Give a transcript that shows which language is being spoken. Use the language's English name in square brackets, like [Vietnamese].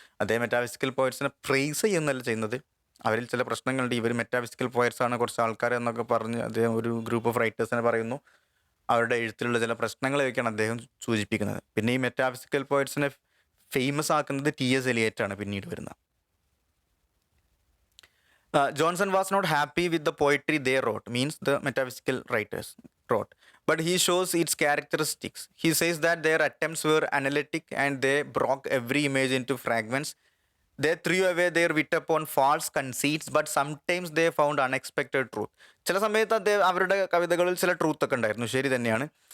[Malayalam] അദ്ദേഹം metaphysical പോയിറ്റ്സിനെ price ചെയ്യുന്നതല്ല ചെയ്യുന്നത്. അവരിൽ ചില പ്രശ്നങ്ങളുണ്ട്, ഇവർ മെറ്റാഫിസിക്കൽ പോയിറ്റ്സ് ആണ് കുറച്ച് ആൾക്കാർ എന്നൊക്കെ പറഞ്ഞ് അദ്ദേഹം ഒരു ഗ്രൂപ്പ് ഓഫ് റൈറ്റേഴ്സിനെ പറയുന്നു. അവരുടെ എഴുത്തിലുള്ള ചില പ്രശ്നങ്ങളെയൊക്കെയാണ് അദ്ദേഹം സൂചിപ്പിക്കുന്നത്. പിന്നെ ഈ മെറ്റാഫിസിക്കൽ പോയിറ്റ്സിനെ ഫേമസ് ആക്കുന്നത് T.S. എലിയറ്റാണ് പിന്നീട് വരുന്നത്. [English] Johnson was not happy with the poetry they wrote, means the metaphysical writers wrote, but he shows its characteristics. He says that their attempts were analytic and they broke every image into fragments. They threw away their wit upon false conceits, but sometimes they found unexpected truth. [Malayalam] ചില സമയത്ത് അവരുടെ കവിതകളിൽ ചില ട്രൂത്തൊക്കെ ഉണ്ടായിരുന്നു, ശരി തന്നെയാണ്.